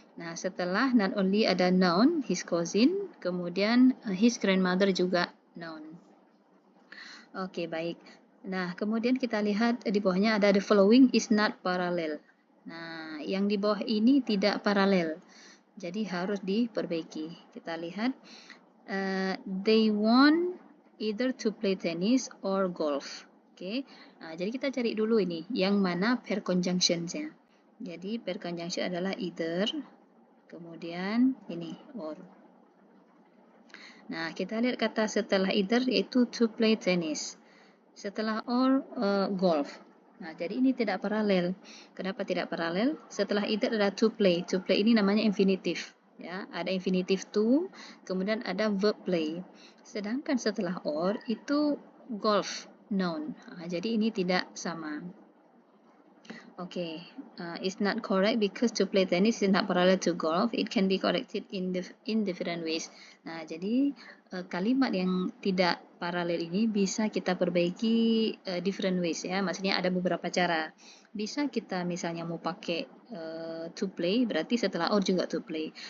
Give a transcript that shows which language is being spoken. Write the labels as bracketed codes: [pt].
[id] Nah, setelah not only ada noun, his cousin, kemudian his grandmother juga noun. Oke, baik. Nah, kemudian kita lihat di bawahnya ada [en] the following is not parallel. [id] Nah, yang di bawah ini tidak paralel. Jadi harus diperbaiki. Kita lihat [en] they want either to play tennis or golf. [id] Oke. Nah, jadi kita cari dulu ini yang mana pair conjunctions-nya. Jadi pair conjunction adalah either, kemudian ini or. Nah, kita lihat kata setelah either yaitu to play tennis. Setelah or golf. Nah, jadi ini tidak paralel. Kenapa tidak paralel? Setelah either ada to play. To play ini namanya infinitive. Ya, ada infinitive to, kemudian ada verb play. Sedangkan setelah or itu golf noun. Nah, jadi ini tidak sama. [en] Okay, it's not correct because to play tennis is not parallel to golf. It can be corrected in different ways. [id] Nah, jadi kalimat yang tidak paralel ini bisa kita perbaiki [en] different ways [id] ya. Maksudnya ada beberapa cara. Bisa kita misalnya mau pakai to play, berarti setelah or juga to play.